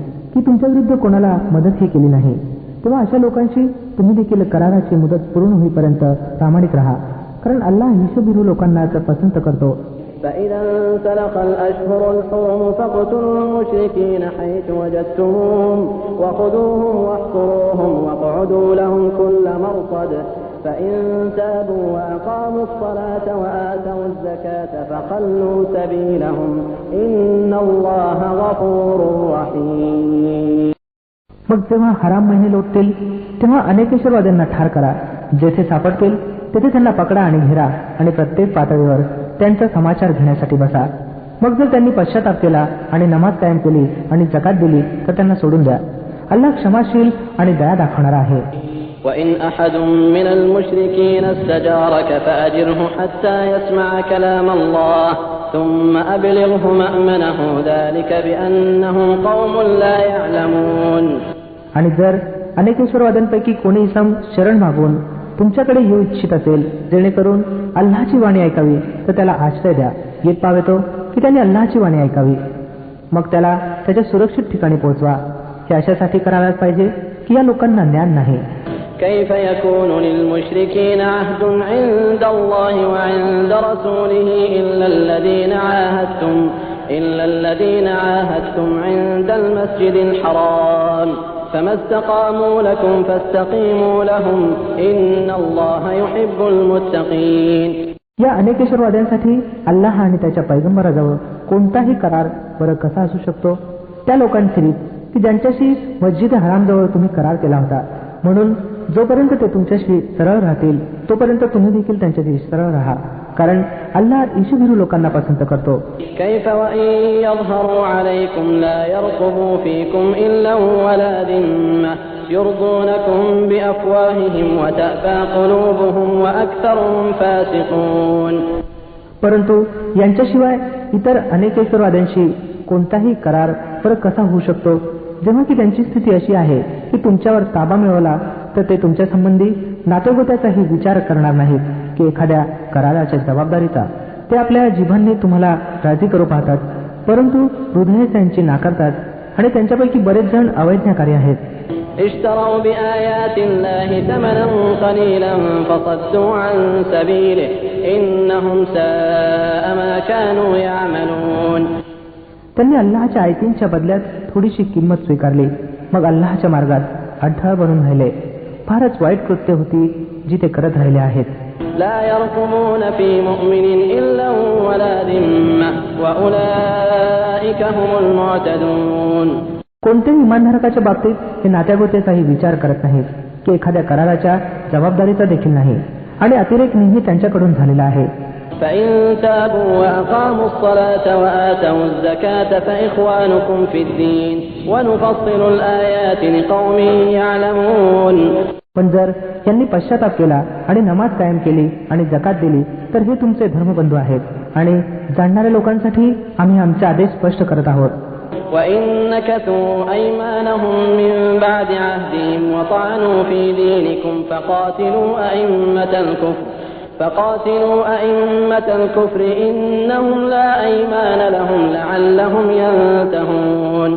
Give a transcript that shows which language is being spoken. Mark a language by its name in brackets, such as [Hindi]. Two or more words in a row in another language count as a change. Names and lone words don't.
[Marathi] की तुमच्या विरुद्ध कोणाला मदतही केली नाही, तेव्हा अशा लोकांशी तुम्ही देखील कराराची मुदत पूर्ण होईपर्यंत प्रामाणिक राहा, कारण अल्लाह ईशभिरू लोकांनाच पसंत करतो. [Arabic] فإذا انسلخ الأشهر الحرم فاقتلوا المشركين حيث وجدتموهم وخذوهم واحصروهم واقعدوا لهم كل مرصد فإن تابوا وأقاموا الصلاة وآتوا الزكاة فخلوا سبيلهم إن الله غفور رحيم. [Marathi] मग जेव्हा हराम महिने लोटतील तेव्हा अनेकेश्वरवाद्यांना ठार करा. जेथे सापडतील तेथे त्यांना पकडा आणि घेरा आणि प्रत्येक पातळीवर त्यांचा समाचार घेण्यासाठी बसा. मग जर त्यांनी पश्चाताप केला आणि नमाज कायम केली आणि जकात दिली तर त्यांना सोडून द्या. अल्लाह क्षमाशील आणि दया दाखवणारा आहे. [Arabic] وإن أحد من المشركين استجارك فأجره حتى يسمع كلام الله ثم أبلغه مأمنه ذلك بأنهم قوم لا يعلمون. [Marathi] आणि जर अनेकेश्वरवाद्यांपैकी कोणी इसम शरण मागून तुमच्याकडे येऊ इच्छित असेल जेणेकरून अल्लाची वाणी ऐकावी तर त्याला आश्रय द्या. येत पावेतो की त्याने अल्लाची वाणी ऐकावी, मग त्याला त्याच्या सुरक्षित ठिकाणी पोहोचवा. हे अशासाठी करायलाच पाहिजे की या लोकांना ज्ञान नाही. [Arabic] كيف يكون للمشركين عهد عند الله وعند رسوله إلا الذين عاهدتم عند المسجد الحرام فما استقاموا لكم فاستقيموا لهم إن الله يحب المتقين. [Marathi] या अनेकेश्वरवाद्यांसाठी अल्लाह आणि त्याच्या पैगंबराजवळ कोणताही करार बरं कसा असू शकतो त्या लोकांखेरीज की ज्यांच्याशी मस्जिद हरामजवळ तुम्ही करार केला होता. म्हणून जोपर्यंत ते तुमच्याशी सरळ राहतील तोपर्यंत तुम्ही देखील त्यांच्याशी सरळ राहा, कारण अल्लाह ईशभिरू लोकांना पसंत करतो. [Arabic] كيف وإن يظهروا عليكم لا يرقبوا فيكم إلا ولا ذمة يرضونكم بأفواههم وتأبى قلوبهم وأكثرهم فاسقون. [Marathi] परंतु यांच्याशिवाय इतर अनेकेश्वरवाद्यांशी कोणताही करार फरक कसा होऊ शकतो जेव्हा की त्यांची स्थिती अशी आहे की तुमच्यावर ताबा मिळवला तर ते तुमच्या संबंधी नातेगोत्याचाही विचार करणार नाहीत की एखाद्या कराराच्या जबाबदारीचा. ते आपल्या जिभांनी तुम्हाला राजी करू पाहतात, परंतु हृदय त्यांची नाकारतात आणि त्यांच्यापैकी बरेच जण अवैज्ञाकारी आहेत. [Arabic] اشتروا بآيات الله ثمنا قليلا فصدوا عن سبيله إنهم ساء ما كانوا يعملون. [Marathi] त्यांनी अल्लाहच्या आयतींच्या बदल्यात थोडीशी किंमत स्वीकारली, मग अल्लाहच्या मार्गात अडथळा बनून राहिले. फारच वाईट कृत्य होती जी ते करत राहिले आहेत. [Arabic] لا يرقبون في مؤمن إلا ولا ذمة وأولئك هم المعتدون. [Marathi] कोणत्याही इमानधारकाच्या बाबतीत हे नात्यागोत्याचाही विचार करत नाहीत की एखाद्या कराराच्या जबाबदारीचा देखील नाही, आणि अतिरेक नेहमी त्यांच्याकडून झालेला आहे. [Arabic] فإن تابوا وأقاموا الصلاة وآتوا الزكاة فإخوانكم في الدين ونفصل الآيات لقوم يعلمون. [Marathi] पण जर यांनी पश्चाताप केला आणि नमाज कायम केली आणि जकात दिली तर हे तुमचे धर्मबंधू आहेत, आणि जाणणाऱ्या लोकांसाठी आम्ही आमचे आदेश स्पष्ट करत आहोत. [Arabic] وإن نكثوا أيمانهم من بعد عهدهم وطعنوا في دينكم فقاتلوا أئمة الكفر إنهم لا أيمان لهم لعلهم ينتهون.